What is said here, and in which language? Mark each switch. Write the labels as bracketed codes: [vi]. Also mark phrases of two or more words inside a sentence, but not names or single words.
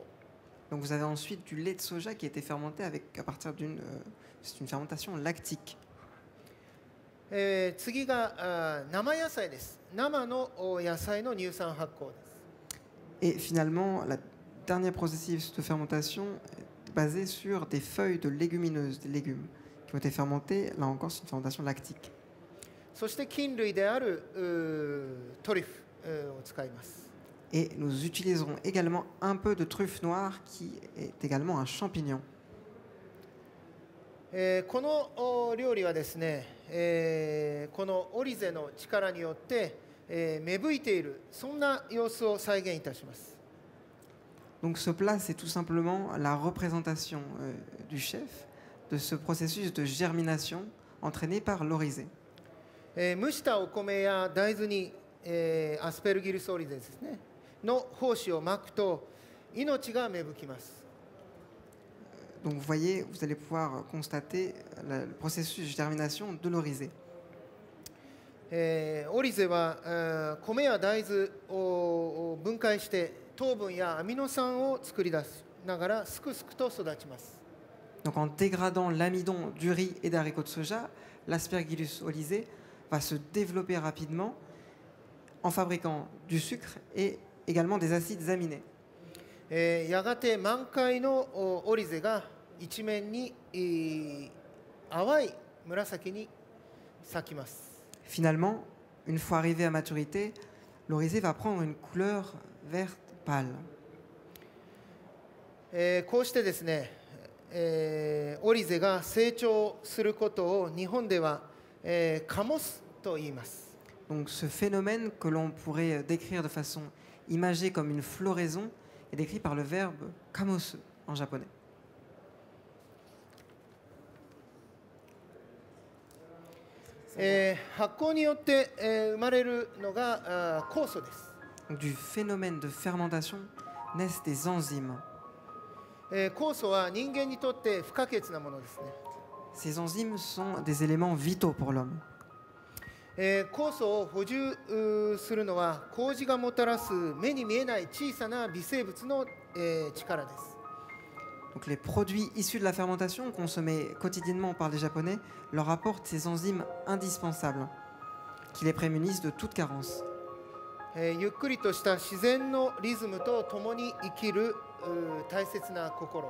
[fr] Donc vous avez ensuite du lait de soja qui a été fermenté à partir d'une c'est une fermentation lactique. [ja] 次が生野菜です。生の野菜の乳酸発酵です。 [fr] Et finalement, le dernier processus de fermentation est basé sur des feuilles de légumineuses, des légumes, qui ont été fermentés. Là encore, c'est une fermentation lactique. [ja] そして菌類であるトリュフを使います。 [fr] Et nous utiliserons également un peu de truffe noire qui est également un champignon. [ja] この料理はですね、このオリゼの力によって芽吹いているそんな様子を再現いたします。 [fr] Donc ce plat, c'est tout simplement la représentation du chef de ce processus de germination entraîné par l'oryzée. [ja] 蒸したお米や大豆に、アスペルギルスオリゼですねの胞子をまくと命が芽吹きます。 [fr] Donc vous voyez, vous allez pouvoir constater le processus de germination de l'oryzée. [ja] オリゼは米や大豆を分解して糖分やアミノ酸を作り出しながらすくすくと育ちます。 [fr] Donc en dégradant l'amidon du riz et d'haricots de soja, l'Aspergillus olisé va se développer rapidement en fabriquant du sucre et également des acides aminés. [ja] やがて満開のオリゼが一面に淡い紫に咲きます。 [fr] Finalement, une fois arrivé à maturité, l'orisé va prendre une couleur verte pâle. [ja] こうしてですね、オリゼが成長することを日本では、カモスと言います。 [fr] Donc ce phénomène que l'on pourrait décrire de façon imagée comme une floraison est décrit par le verbe kamosu en japonais. [ja] 発酵によって、生まれるのが酵素です。 [fr] Donc, du phénomène de fermentation naissent des enzymes. [ja] 酵素は人間にとって不可欠なものですね。 [fr] Ces enzymes sont des éléments vitaux pour l'homme. [ja] 酵素を補充するのは麹がもたらす目に見えない小さな微生物の、力です。 [fr] Donc les produits issus de la fermentation consommés quotidiennement par les Japonais leur apportent ces enzymes indispensables qui les prémunissent de toute carence. [ja] ゆっくりとした自然のリズムとともに生きる大切な心。